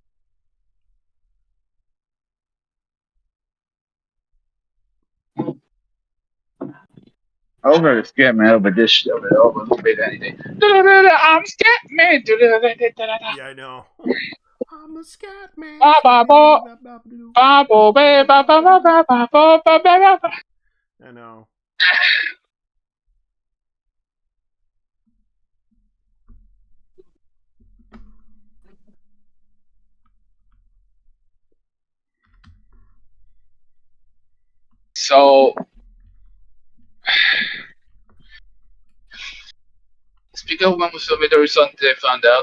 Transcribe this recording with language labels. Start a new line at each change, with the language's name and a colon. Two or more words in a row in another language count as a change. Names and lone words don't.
English: Over Scatman, over this shit, over Lou Vega, anything. I'm Scatman. Yeah, I know. I'm a scat man. Ba ba bo, ba bo be ba ba ba ba ba bo ba ba ba ba. I know. So, speaking of Mambo Silver, there is something I found out.